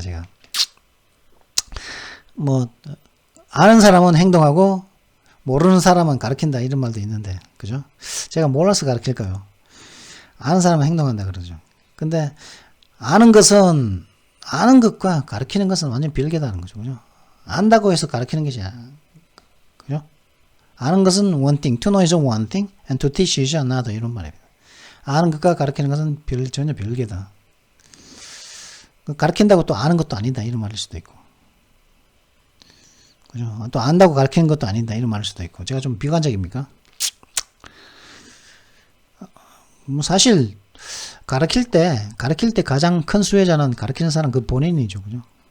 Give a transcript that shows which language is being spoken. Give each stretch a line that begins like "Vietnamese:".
Korean: 제가 뭐 아는 사람은 행동하고 모르는 사람은 가르친다 이런 말도 있는데 그죠? 제가 몰라서 가르칠까요? 아는 사람은 행동한다 그러죠. 근데 아는 것과 가르치는 것은 완전 별개다는 거죠. 그죠? 안다고 해서 가르치는 것이 그죠? 아는 것은
English: one thing, to know is one thing, and to teach is another
Korean: 이런 말입니다. 아는 것과 가르치는 것은 전혀 별개다. 가르친다고 또 아는 것도 아니다 이런 말일 수도 있고 그죠? 또 안다고 가르치는 것도 아니다 이런 말일 수도 있고 제가 좀 비관적입니까? 뭐 사실 가르칠 때 가장 큰 수혜자는 가르치는 사람 그 본인이죠. 그죠?